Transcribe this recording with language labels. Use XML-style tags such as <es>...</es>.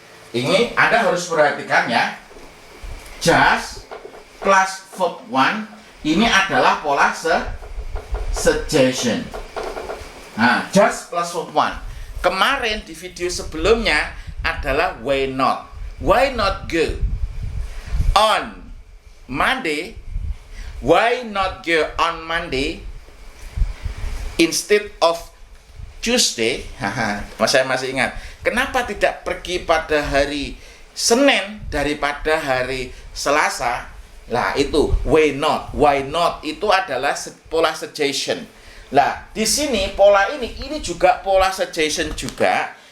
<id>Ini Anda harus perhatikan ya.</id> <en>Just plus verb one</en> <id>ini adalah pola suggestion. Nah,</id> <en>just plus verb one.</en> <id>Kemarin di video sebelumnya adalah why not.</id> <en>Why not go on Monday? Why not go on Monday instead of Tuesday?</en> <id>Saya masih ingat. Kenapa tidak pergi pada hari Senin daripada hari Selasa? Lah itu</id> <en>why not.</en> <id>Why not itu adalah pola suggestion. Lah di sini pola ini juga pola suggestion juga.</id>